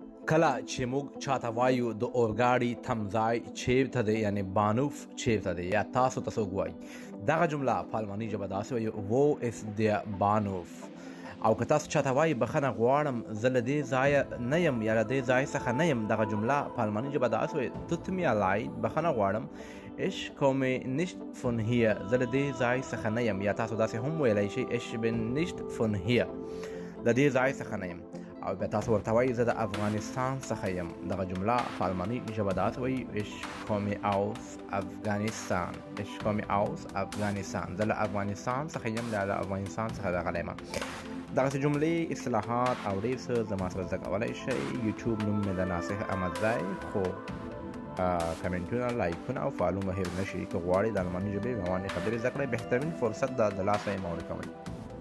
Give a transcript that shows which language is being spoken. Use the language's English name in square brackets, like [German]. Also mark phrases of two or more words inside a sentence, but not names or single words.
[Pashto] کله چې موږ چاته وایو د اورګاډي تمځای چیرته دی، یعنی بانوف چیرته دی، یا تاسو ته څوک وایي دغه جمله په الماني ژبه داسې وایي [German] wo ist der Bahnhof. [Pashto] او که تاسو چاته وایي بخښنه غواړم زه له دې ځایه نه یم یا له دې ځای څخه نه یم، دغه جمله په الماني ژبه داسې وایي [German] tut mir leid، [Pashto] بخښنه غواړم [German] ich komme nicht von hier، [Pashto] زه له دې ځای څخه نه یم. یا تاسو داسې هم ویلی شئ [German] ich bin nicht von hier، [Pashto] له دې ځای څخه نه یم. او بیا تاسو ورته وایي زه د افغانستان څخه یم، دغه جمله په الماني ژبه داسې وایي [German] ich komme aus Afghanistan، ich komme aus Afghanistan، [Pashto] زه له افغانستان څخه یم، له افغانستان څخه راغلی یم. دغسې جملې، اصطلاحات او ډېر څه زما سره زده کولی شئ. یوټیوب نوم مې د ناصح احمدزی، خو کمنټونه، لایکونه او فالو مه هېر نه شي. که غواړئ د الماني ژبې روانې خبرې زده کړئ، بهترین فرصت ده، د لاسه یې مه ورکوئ.